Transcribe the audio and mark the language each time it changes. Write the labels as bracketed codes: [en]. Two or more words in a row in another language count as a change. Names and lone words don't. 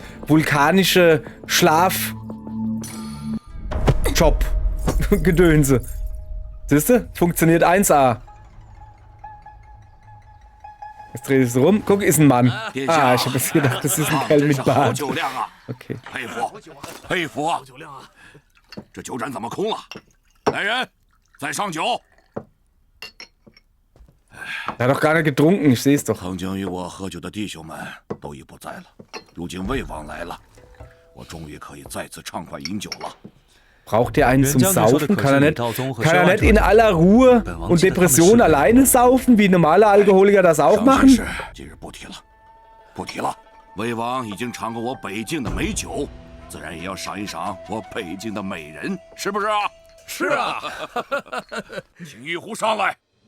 [de] Vulkanische Schlafjob. Gedönse. Siehst du? Funktioniert 1A. Jetzt dreht es rum. Guck, ist ein Mann. Ah, ich habe jetzt gedacht, das ist ein Kerl mit Bart. Okay. [zh] 佩服，佩服！这酒盏怎么空了？来人，再上酒！ [de] Er hat doch gar nicht getrunken, ich sehe es doch. [zh] 曾经与我喝酒的弟兄们都已不在了，如今魏王来了，我终于可以再次畅快饮酒了。 [de] Braucht er einen zum Saufen? Kann er nicht in aller Ruhe und Depression alleine saufen, wie normale Alkoholiker das auch machen? [zh] 今日不提了，不提了。魏王已经尝过我北境的美酒，自然也要赏一赏我北境的美人，是不是啊？是啊。请玉壶上来。